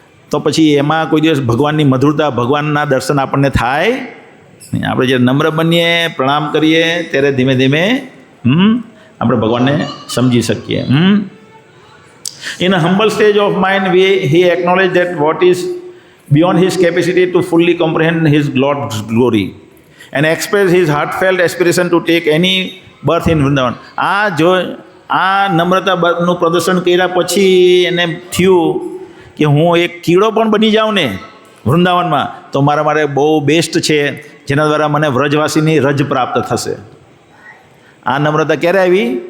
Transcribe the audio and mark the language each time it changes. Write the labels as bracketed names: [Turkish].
[Gujarati] તો પછી એમાં કોઈ દિવસ ભગવાનની મધુરતા, ભગવાનના દર્શન આપણને થાય નહીં. આપણે જ્યારે નમ્ર બનીએ, પ્રણામ કરીએ, ત્યારે ધીમે ધીમે આપણે ભગવાનને સમજી શકીએ. [English] In a humble stage of mind he acknowledge that what is beyond his capacity to fully comprehend his Lord's glory and express his heartfelt aspiration to take any birth in Vrindavan. [Gujarati] આ નમ્રતાનું પ્રદર્શન કર્યા પછી એને થયું કે હું એક કીડો પણ બની જાઉં ને વૃંદાવનમાં તો મારા માટે બહુ બેસ્ટ છે, જેના દ્વારા મને વ્રજવાસીની રજ પ્રાપ્ત થશે. આ નમ્રતા ક્યારે આવી?